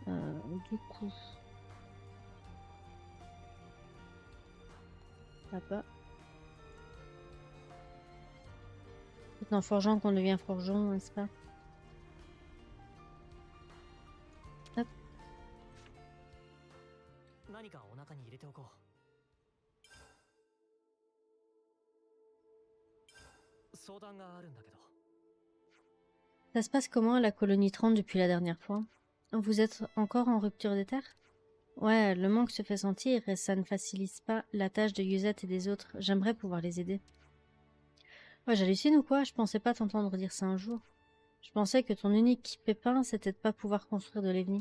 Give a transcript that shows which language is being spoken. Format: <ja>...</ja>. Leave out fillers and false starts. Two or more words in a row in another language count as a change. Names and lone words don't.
<fr>Du coup... Là-bas. C'est en forgeant qu'on devient forgeron, n'est-ce pas? Hop.</fr> <ja>何かお腹に入れておこう。相談があるんだけど。</ja> <fr>Ça se passe comment à la colonie 30 depuis la dernière fois? Vous êtes encore en rupture des terres? Ouais, le manque se fait sentir et ça ne facilite pas la tâche de Yuzette et des autres. J'aimerais pouvoir les aider. Ouais, j'hallucine ou quoi? Je pensais pas t'entendre dire ça un jour. Je pensais que ton unique pépin, c'était de pas pouvoir construire de l'Evni.</fr>